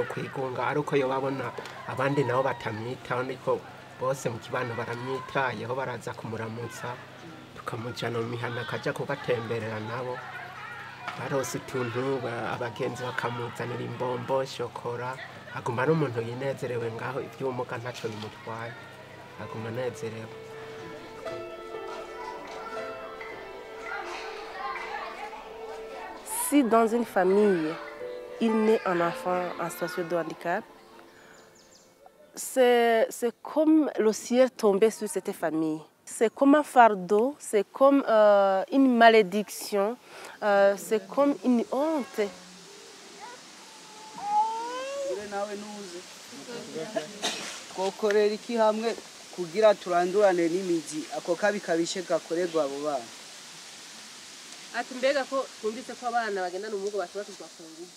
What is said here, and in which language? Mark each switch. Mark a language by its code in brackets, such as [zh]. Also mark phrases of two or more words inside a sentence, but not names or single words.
[rn] kwigunga ariko yo babona abandi nabo batamwitaho niko bose mu kibano baramwitayeho baraza kumuramutsa tukamujyana mu mihana akajya kubatemberera nabo barose utuntu abagenzi bakamuzanira imbombo shokora aguma ari umuntu yinezerewe ngaho iby'ubumuga ntacyo bimutwaye aguma anezerewe. [fr] Si dans une famille, il naît un enfant en situation de handicap, c'est comme le ciel tombé sur cette famille. C'est comme un fardeau, c'est comme une malédiction, c'est comme une honte. [rn] twokorera iki hamwe kugira turandurane n'imizi ako kabi kabishe gakorerwa abo bana. Ati mbega ko twumvise ko abana bagenda n'umugo batubakizwa ku nguvu.